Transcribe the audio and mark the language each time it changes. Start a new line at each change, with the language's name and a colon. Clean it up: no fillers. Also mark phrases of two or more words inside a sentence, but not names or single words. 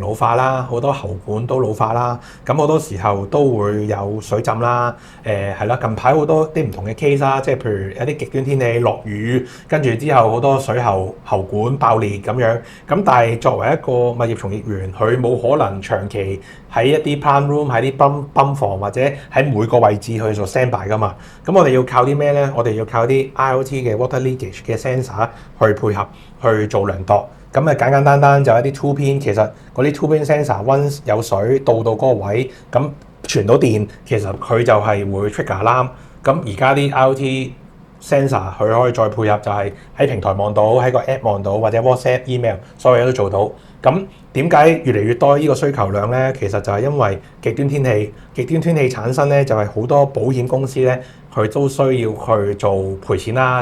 Cantonese: 老化啦，好多喉管都老化啦，咁好多時候都會有水浸啦，係啦，近排好多啲唔同嘅 case 啦，即係譬如有啲極端天氣落雨，跟住之後好多水喉管爆裂咁樣，咁但係作為一個物業從業員，佢冇可能長期喺一啲
English: plant room
Cantonese: 喺啲泵房或者喺每個位置去做 standby 噶嘛，咁我哋要靠啲咩咧？我哋要靠啲 IoT 嘅
English: water leakage
Cantonese: 嘅 sensor 去配合去做量度。咁簡簡單單就一啲
English: two pin，
Cantonese: 其實嗰啲
English: two pin sensor once
Cantonese: 有水到嗰個位，咁傳到電，其實佢就係會
English: trigger alarm。
Cantonese: 咁而家啲
English: IoT sensor
Cantonese: 佢可以再配合，就係喺平台望到，喺個 app 望到，或者 WhatsApp、email 所有嘢都做到。咁點解越嚟越多呢個需求量咧？其實就係因為極端天氣產生咧，就係好多保險公司咧，佢都需要去做賠錢啦。